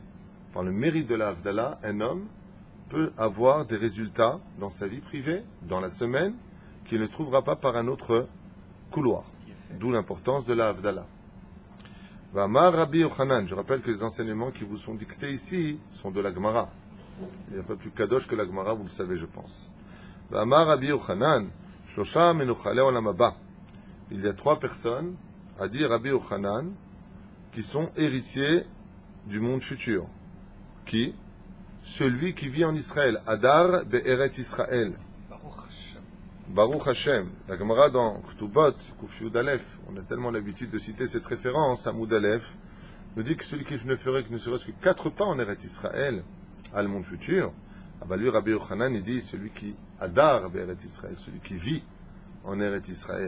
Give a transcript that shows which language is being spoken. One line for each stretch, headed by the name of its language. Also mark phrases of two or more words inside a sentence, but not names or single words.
French: Par le mérite de la Havdalah, un homme peut avoir des résultats dans sa vie privée, dans la semaine, qu'il ne trouvera pas par un autre couloir. D'où l'importance de la Havdalah.
Hebrew: ואמר רבי יוחנן,
French: je rappelle que les enseignements qui vous sont dictés ici sont de la Gemara. Il n'y a pas plus kadosh que la Gemara, vous le savez, je pense.
Hebrew: ואמר רבי יוחנן שלשה מנוחלי עולם הבא.
French: Il y a 3 personnes, a dit Rabbi Yochanan, qui sont héritiers du monde futur. Qui? Celui qui vit en Israël.
Hebrew: הדר בארץ ישראל. ברוך השם. ברוך השם.
French: La Gemara dans Ktubot,
Hebrew: קוף יוד אלף,
French: on a tellement l'habitude de citer cette référence à
Hebrew: עמוד אלף,
French: nous dit que celui qui ne ferait que ne serait-ce que 4 pas en Eret Israël, à le monde futur, ah bah lui, Rabbi Yochanan, il dit celui qui
Hebrew: הדר בארץ ישראל,
French: celui qui vit en Eret Israël.